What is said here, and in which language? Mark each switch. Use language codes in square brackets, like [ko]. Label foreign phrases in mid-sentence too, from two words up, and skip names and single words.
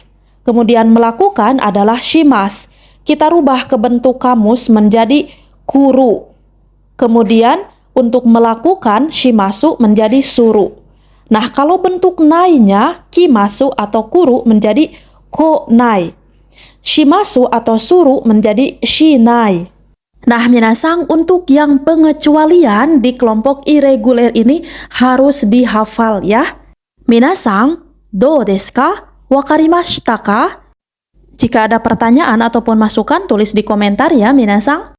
[id] Kemudian melakukan adalah shimas. Kita rubah ke bentuk kamus menjadi kuru. Kemudian untuk melakukan shimasu menjadi suru. Nah, kalau bentuk nai-nya kimasu atau kuru menjadi konai. Shimasu atau suru menjadi shinai. Nah, minasang, untuk yang pengecualian di kelompok irregular ini harus dihafal ya. Minasang, [ja] どうですか？分かりましたか? [id] Jika ada pertanyaan ataupun masukan tulis di komentar ya minasang.